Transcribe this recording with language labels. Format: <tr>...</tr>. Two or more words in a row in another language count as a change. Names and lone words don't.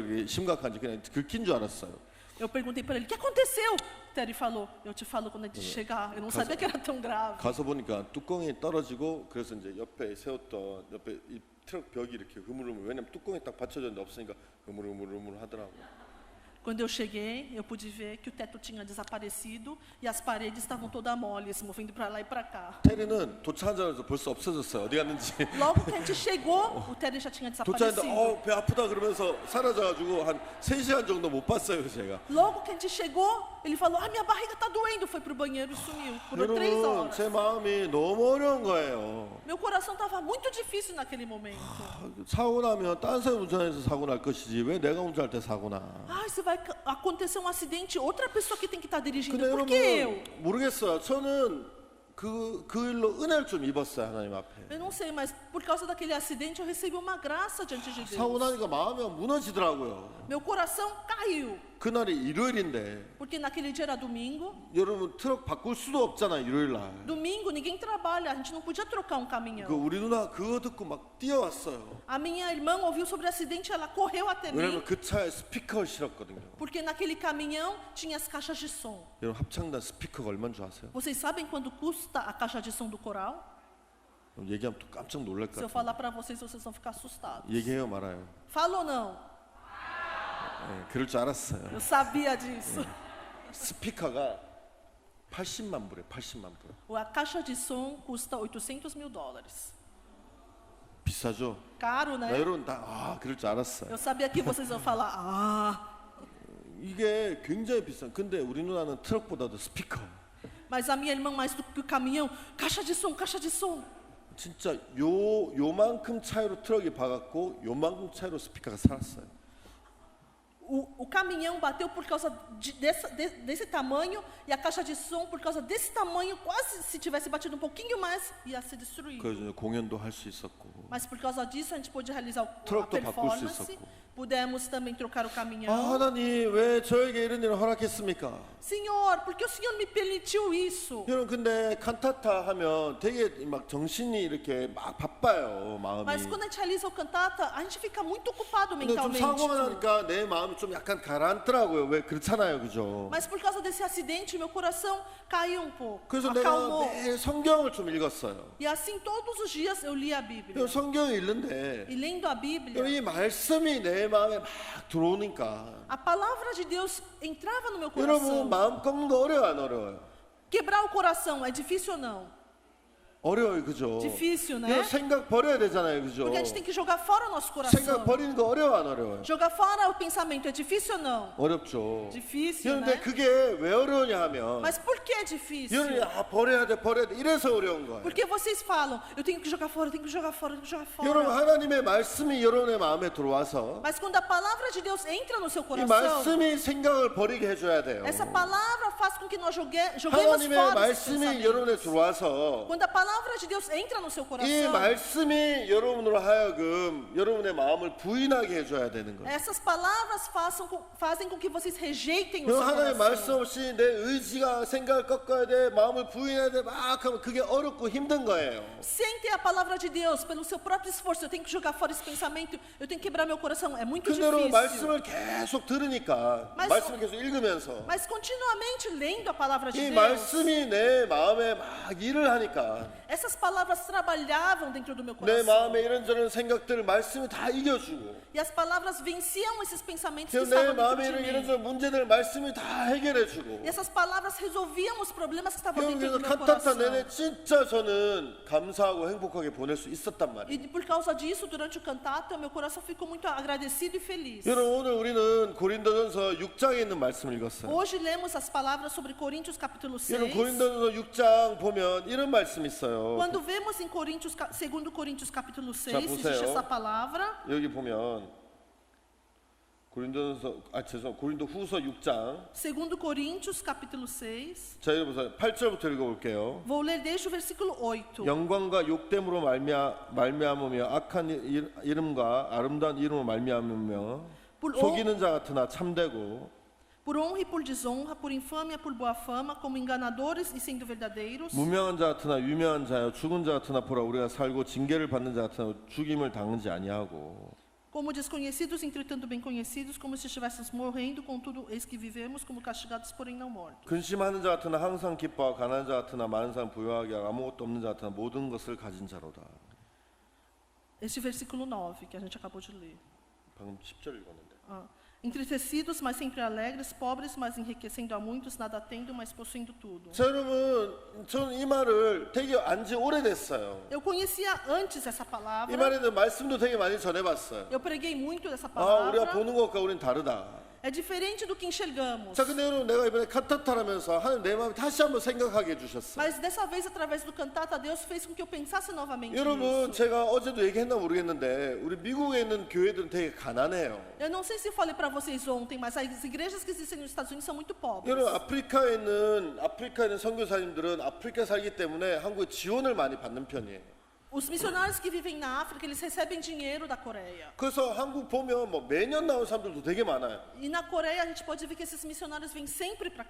<ko>이게 심각한지 그냥 긁힌 줄 알았어요.</ko> <pt>Eu perguntei para ele: o que aconteceu? Terry falou: eu te falo quando a gente chegar. Eu não sabia que era tão grave.</pt> <ko>가서 보니까 뚜껑이 떨어지고 그래서 이제 옆에 세웠던 옆에 이 트럭 벽이 이렇게 흐물흐물 왜냐면 뚜껑이 딱 받쳐졌는데 없으니까 흐물흐물 하더라고요.</ko> <pt>Quando eu cheguei, eu pude ver que o teto tinha desaparecido e as paredes estavam todas moles, se movendo para lá e para cá.</pt> <ko>테리는 도착하자마자 벌써 없어졌어요. 어디 갔는지.</ko> <pt>Logo que a gente chegou, o Terry já tinha</pt> <ko>도착했는데</ko> <pt>desaparecido.</pt> <ko>배 아프다 그러면서 사라져가지고 한 3시간 정도 못 봤어요 제가.</ko> <pt>Logo que a gente chegou, ele falou: minha barriga está doendo. Foi pro banheiro e sumiu por 3</pt> <ko>여러분</ko> <pt>horas.</pt> <ko>제 마음이 너무 어려운 거예요.</ko> <pt>Meu coração estava muito difícil naquele momento.</pt> <ko>사고 나면 딴 사람 운전해서 사고 날 것이지 왜 내가 운전할 때 사고 나.</ko> <pt>Ai, se vai acontecer um acidente, outra pessoa que tem que estar dirigindo.</pt> <ko>근데</ko> <pt>Por que eu?</pt> <ko>여러분 모르겠어요. 저는 그 일로 은혜를 좀 입었어요 하나님 앞에.</ko> <pt>Eu não sei, mas por causa daquele acidente eu recebi uma graça diante de</pt> <ko>사고</ko> <pt>Deus.</pt> <ko>나니까 마음이 무너지더라고요.</ko> <pt>Meu coração caiu,</pt> <ko>그날이 일요일인데</ko> <pt>porque naquele dia era domingo.</pt> <ko>여러분 트럭 바꿀 수도 없잖아요 일요일 날.</ko> <pt>Domingo ninguém trabalha, a gente não podia trocar um</pt> <ko>그</ko> <pt>caminhão.</pt> <ko>우리 누나 그거 듣고 막 뛰어왔어요.</ko> <pt>A minha irmã ouviu sobre o acidente, ela correu até mim,</pt> <ko>왜냐면 그 차에 스피커를 실었거든요.</ko> <pt>porque naquele caminhão tinha as caixas de som.</pt> <ko>여러분 합창단 스피커가 얼마인 줄 아세요?</ko> <pt>Vocês sabem quanto custa a caixa de som do coral?</pt> <ko>얘기하면 또 깜짝 놀랄 것</ko> <pt>Se eu</pt> <ko>같아요.</ko> <pt>falar para vocês, vocês vão ficar assustados.</pt> <ko>얘기해요 말아요.</ko> <pt>Fala ou não?</pt> <ko>네, 그럴 줄 알았어요.</ko> <pt>Eu sabia disso.</pt> <ko>스피커가 80만 불에 80만 불.</ko> <pt>A caixa de som custa $800 mil.</pt> <ko>비싸죠?</ko> <pt>Caro,</pt> <ko>나</ko> <pt>né?</pt> <ko>여러분 다 그럴 줄 알았어요.</ko> <pt>Eu sabia que vocês iam falar: ah,</pt> <ko>이게 굉장히 비싼. 근데 우리 누나는 트럭보다도 스피커.</ko> <pt>mas a minha irmã mais do que o caminhão, caixa de som, caixa de som.</pt> <ko>진짜 요만큼 차이로 트럭이 박았고 요만큼 차이로 스피커가 살았어요.</ko> <pt>O caminhão bateu por causa desse tamanho e a caixa de som por causa desse tamanho, quase se tivesse batido um pouquinho mais ia ser destruído.</pt> <ko>그래서 공연도 할 수 있었고.</ko> <pt>Mas por causa disso a gente pôde realizar a</pt> <ko>트럭도 바꿀 수</ko> <pt>performance.</pt> <ko>있었고.</ko> <pt>Pudemos também trocar o caminhão.</pt> <ko>하나님 왜 저에게 이런 일을 허락했습니까?</ko> <pt>Senhor, por que o Senhor me permitiu isso?</pt> <ko>여러분 근데 칸타타 하면 되게 막 정신이 이렇게 막 바빠요 마음이.</ko> <pt>Mas quando a gente realiza o cantata, a gente fica muito ocupado</pt> <ko>근데 좀</ko> <pt>mentalmente.</pt> <ko>사고가 나니까 내 마음이 좀 약간 가라앉더라고요. 왜 그렇잖아요, 그죠?</ko> <pt>Mas por causa desse acidente, meu coração caiu um pouco,</pt> <ko>그래서 내가</ko> <pt>acalmou.</pt> <ko>매일 성경을 좀 읽었어요.</ko> <pt>E assim todos os dias eu li a Bíblia.</pt> <ko>여러분, 성경을 읽는데</ko> <pt>E lendo a Bíblia,</pt> <ko>이 말씀이 내 마음에 막 들어오니까</ko> <pt>a palavra de Deus entrava no meu</pt> <ko>여러분</ko> <pt>coração.</pt> <ko>마음 꺾는 거 어려워 안 어려워요?</ko> <pt>Quebrar o coração é difícil ou não?</pt> <ko>어려워요, 그죠?</ko> <pt>Difícil, né?</pt> <ko>여러분, 생각 버려야 되잖아요, 그죠?</ko> <pt>Porque a gente tem que jogar fora o nosso</pt> <ko>생각</ko> <pt>coração.</pt> <ko>버리는 거 어려워 안 어려워요?</ko> <pt>Jogar fora o pensamento é difícil ou não?</pt> <ko>어렵죠.</ko> <pt>Difícil,</pt> <ko>그런데</ko> <pt>né?</pt> <ko>그게 왜 어려우냐 하면</ko> <pt>Mas por que é difícil?</pt> <ko>여러분이 버려야 돼 이래서 어려운 거예요.</ko> <pt>Porque vocês falam: eu tenho que jogar fora, eu tenho que jogar fora, eu tenho que jogar</pt> <ko>여러분</ko> <pt>fora.</pt> <ko>하나님의 말씀이 여러분의 마음에 들어와서</ko> <pt>Mas quando a palavra de Deus entra no seu</pt> <ko>이</ko> <pt>coração,</pt> <ko>말씀이 생각을 버리게 해줘야 돼요.</ko> <pt>essa palavra faz com que nós joguemos</pt> <ko>하나님의</ko> <pt>fora esses</pt> <ko>말씀이 여러분에</ko> <pt>pensamentos.</pt> <ko>들어와서</ko> <pt>Quando a palavra de Deus entra no seu</pt> <ko>이</ko> <pt>coração,</pt> <ko>말씀이 여러분으로 하여금 여러분의 마음을 부인하게 해줘야 되는 거예요.</ko> <pt>essas palavras fazem com que vocês rejeitem o</pt> <ko>여러분</ko> <pt>seu</pt> <ko>하나님의 말씀</ko> <pt>coração.</pt> <ko>없이 내 의지가 생각을 꺾어야 돼 마음을 부인해야 돼 막 하면 그게 어렵고 힘든 거예요.</ko> <pt>Sem ter a palavra de Deus, pelo seu próprio esforço, eu tenho que jogar fora esse pensamento, eu tenho que quebrar meu coração. É muito</pt> <ko>근데 여러분</ko> <pt>difícil.</pt> <ko>말씀을 계속 들으니까</ko> <pt>Mas-</pt> <ko>말씀을 계속 읽으면서</ko> <pt>Mas continuamente lendo a palavra de</pt> <ko>이</ko> <pt>Deus,</pt> <ko>말씀이 내 마음에 막 일을 하니까</ko> <pt>essas palavras trabalhavam dentro do meu</pt> <ko>내</ko> <pt>coração.</pt> <ko>마음에 이런저런 생각들을 말씀이 다 이겨주고</ko> <pt>E as palavras venciam esses pensamentos que</pt> <ko>내</ko> <pt>estavam</pt> <ko>마음에</ko> <pt>dentro de mim.</pt> <ko>이런저런 문제들 말씀이 다 해결해주고</ko> <pt>E essas palavras resolviam os problemas que estavam dentro</pt> <ko>그래서</ko> <pt>do meu</pt> <ko>칸타타</ko> <pt>coração.</pt> <ko>내내 진짜 저는 감사하고 행복하게 보낼 수 있었단 말이에요.</ko> <pt>E por causa disso, durante o cantato, meu coração ficou muito agradecido e feliz.</pt> <ko>여러분 오늘 우리는 고린도전서 6장에 있는 말씀을 읽었어요.</ko> <pt>Hoje lemos as palavras sobre Coríntios capítulo 6.</pt> <ko>여러분 고린도전서 6장 보면 이런 말씀이 있어요.</ko> <pt>Quando vemos em Coríntios, 2 Coríntios capítulo 6,</pt> <ko>보세요.</ko> <pt>existe essa palavra.</pt> <ko>여기 보면 고린도 후서 6장.</ko> <pt>2 Coríntios, capítulo 6.</pt> <ko>자, 여러분 8절부터 읽어볼게요.</ko> <pt>Vou ler desde o versículo 8.</pt> <ko>영광과 욕됨으로 말미암으며 악한 이름과 아름다운 이름으로 말미암으며 속이는 자 같으나 참되고</ko> <pt>Por honra e por desonra, por infâmia, por boa fama, como enganadores e sendo verdadeiros,</pt> <ko>무명한 자 같으나 유명한 자여 죽은 자 같으나 보라 우리가 살고 징계를 받는 자 같으나 죽임을 당하지 아니하고</ko> <pt>como desconhecidos, entretanto bem conhecidos, como se estivéssemos morrendo, contudo eis que vivemos, como castigados, porém não mortos.</pt> <ko>근심하는 자 같으나 항상 기뻐하고 가난한 자 같으나 많은 사람 부유하게 하고 아무것도 없는 자 같으나 모든 것을 가진 자로다.</ko> <pt>Este versículo 9, que a gente acabou de ler.</pt> <ko>방금 10절 읽었는데.</ko> <pt>Entristecidos, mas sempre alegres, pobres, mas enriquecendo a muitos, nada tendo, mas possuindo tudo.</pt> <ko>자, 여러분, 저는 이 말을 되게 안지 오래됐어요.</ko> <pt>Eu conhecia antes essa</pt> <ko>이</ko> <pt>palavra.</pt> <ko>말에 대한 말씀도 되게 많이 전해봤어요.</ko> <pt>Eu preguei muito dessa</pt> <ko>아, 우리가</ko> <pt>palavra.</pt> <ko>보는 것과 우리는 다르다.</ko> <pt>É diferente do que enxergamos.</pt> <ko>자, 근데 여러분, 내가 이번에 칸타타라면서 하나님 내 마음을 다시 한번 생각하게 해주셨어요.</ko> <pt>Mas dessa vez, através do cantata, Deus fez com que eu pensasse novamente</pt> <ko>여러분,</ko> <pt>nisso.</pt> <ko>제가 어제도 얘기했나 모르겠는데 우리 미국에 있는 교회들은 되게 가난해요.</ko> <pt>Eu não sei se eu falei para vocês ontem, mas as igrejas que existem nos Estados Unidos são muito pobres.</pt> <ko>여러분, 아프리카에 있는 선교사님들은 아프리카 살기 때문에 한국에 지원을 많이 받는 편이에요.</ko> <pt>Os missionários que vivem na África, eles recebem dinheiro da Coreia.</pt> <ko>그래서 한국 보면 뭐 매년 나온 사람들도 되게 많아요.</ko> <pt>E na Coreia a gente pode ver que esses missionários vêm sempre para a</pt>